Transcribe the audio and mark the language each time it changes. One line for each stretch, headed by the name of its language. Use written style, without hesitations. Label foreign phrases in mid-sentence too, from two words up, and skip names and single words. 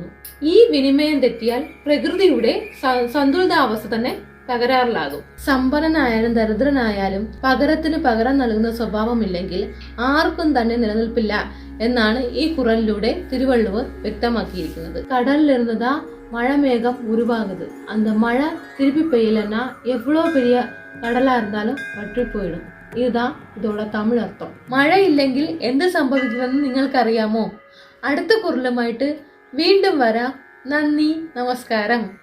Malayalam: ഈ വിനിമയം തെറ്റിയാൽ പ്രകൃതിയുടെ സന്തുലിതാവസ്ഥ തന്നെ തകരാറിലാകും. സമ്പന്നനായാലും ദരിദ്രനായാലും പകരത്തിന് പകരം നൽകുന്ന സ്വഭാവമില്ലെങ്കിൽ ആർക്കും തന്നെ നിലനിൽപ്പില്ല എന്നാണ് ഈ കുറലിലൂടെ തിരുവള്ളുവർ വ്യക്തമാക്കിയിരിക്കുന്നത്.
Tamil: கடல்ல மழை மேகம் உருவாகுது. அந்த மழை திருப்பி பெய்யலன்னா எவ்வளோ பெரிய கடலா இருந்தாலும் வற்றி போயிடும். இதுதான் இதோட தமிழ் അർത്ഥം.
Malayalam: മഴയില്ലെങ്കിൽ എന്ത് സംഭവിക്കുമെന്ന് നിങ്ങൾക്കറിയാമോ? അടുത്ത കുറിലുമായിട്ട് വീണ്ടും വരാം. നന്ദി, നമസ്കാരം.